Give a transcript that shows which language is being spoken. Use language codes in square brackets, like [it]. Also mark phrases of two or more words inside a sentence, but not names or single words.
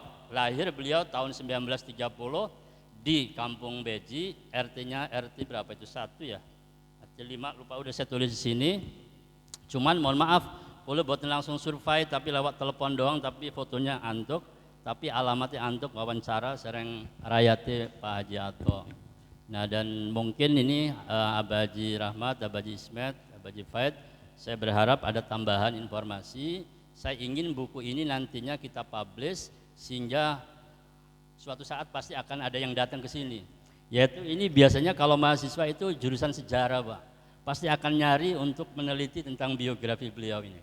[id] Lahir beliau tahun 1930 di Kampung Beji, RT-nya RT berapa itu? 1 ya? RT 5 lupa udah saya tulis di sini. Cuman mohon maaf, boleh buat langsung survei tapi lewat telepon doang, tapi fotonya antuk, tapi alamatnya antuk, wawancara sering Rayati Pak Haji Ato. Nah dan mungkin ini Abah Haji Rahmat, Abah Haji Ismet, Abah Haji Faid, saya berharap ada tambahan informasi. Saya ingin buku ini nantinya kita publish sehingga suatu saat pasti akan ada yang datang ke sini. Yaitu ini biasanya kalau mahasiswa itu jurusan sejarah Pak, pasti akan nyari untuk meneliti tentang biografi beliau ini.